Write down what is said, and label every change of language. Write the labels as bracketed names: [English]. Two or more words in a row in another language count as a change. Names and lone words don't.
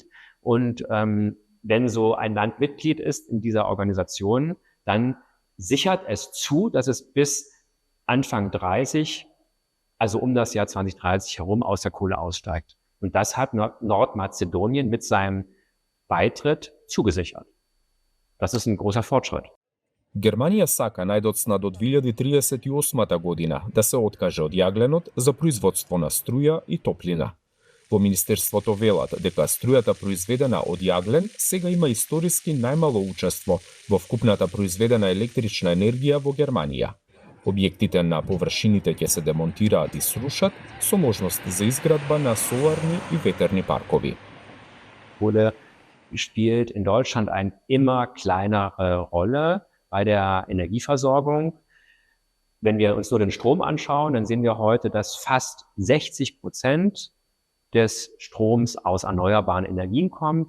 [German] Und wenn so ein Land Mitglied ist in dieser Organisation, dann sichert es zu, dass es bis Anfang 30, also um das Jahr 2030 herum, aus der Kohle aussteigt. Und das hat Nordmazedonien mit seinem Beitritt zugesichert. Das ist ein großer Fortschritt. [Macedonian] Германија сака најдоцна до 2038 година да се откаже од јагленот за производство на струја и топлина. Во Министерството велат дека струјата произведена од јаглен сега има историски најмало учество во вкупната произведена електрична енергија во Германија. Објектите на површините ќе се демонтираат и срушат со можност за изградба на соларни и ветерни паркови. [German] Kohle spielt in Deutschland eine immer kleinere Rolle bei der Energieversorgung. Wenn wir uns nur den Strom anschauen, dann sehen wir heute, dass fast 60% des Stroms aus erneuerbaren Energien kommt.